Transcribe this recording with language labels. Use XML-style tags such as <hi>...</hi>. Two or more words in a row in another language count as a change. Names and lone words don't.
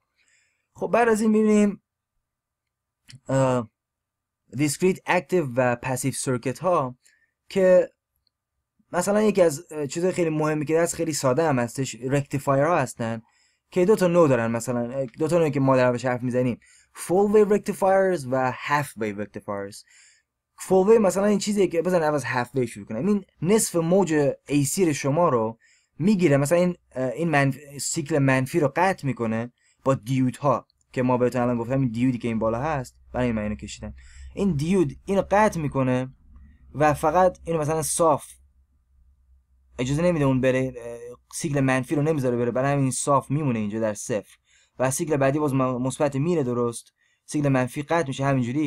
<fa>خب بعد از این میبینیم</fa> <en>discrete active</en> <fa>و</fa> <en>passive circuit</en> <fa>ها که مثلا یکی از چیزهای خیلی مهمی که هست، خیلی ساده هم هستش، رکتیفایر ها هستن که دو تا نوع دارن، مثلا دو تا نوعی که ما دربارش حرف میزنیم،</fa> <en>full wave rectifiers و half wave rectifiers. full wave</en> <fa>مثلا این چیزیه که بزن از</fa> <en>half wave</en> <fa>شروع کنم، این نصف موج AC شما رو میگیره، مثلا این سیکل منفی رو قطع میکنه با دیود ها که ما بهتون الان گفتم، این دیودی که این بالا هست برای این من اینو کشیدم، این دیود اینو قطع میکنه و فقط اینو مثلا صاف اجازه نمیده اون بره، سیکل منفی رو نمیذاره بره، برای همین صاف میمونه اینجا در صفر و سیکل بعدی باز مثبت میره، درست، سیکل منفی قطع میشه همینجوری.</fa>